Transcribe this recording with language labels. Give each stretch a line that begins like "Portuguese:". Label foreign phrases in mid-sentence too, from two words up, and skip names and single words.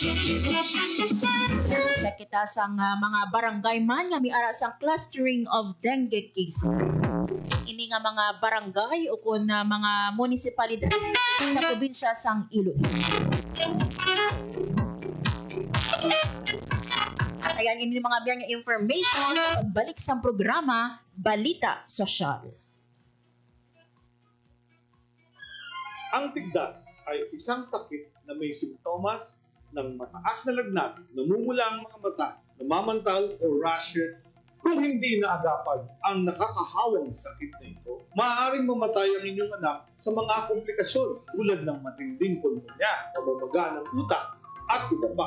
Hiligaynon: Check kita sang mga barangay man nga miara sang
English: clustering of dengue cases.
Hiligaynon: Ini nga mga barangay o kun mga munisipalidad sa probinsya sang Iloilo. At ayan, ini mga biyang information sa pagbalik sa programa Balita Sosyal.
Filipino: Ang tigdas ay isang sakit na may simptomas ng mataas na lagnat, namumula ang mga mata, namamantal o rashes. Kung hindi naagapan ang nakakahawang sakit na ito, maaaring mamatay ang inyong anak sa mga komplikasyon tulad ng matinding pulmonya, pamamaga ng utak, at iba pa.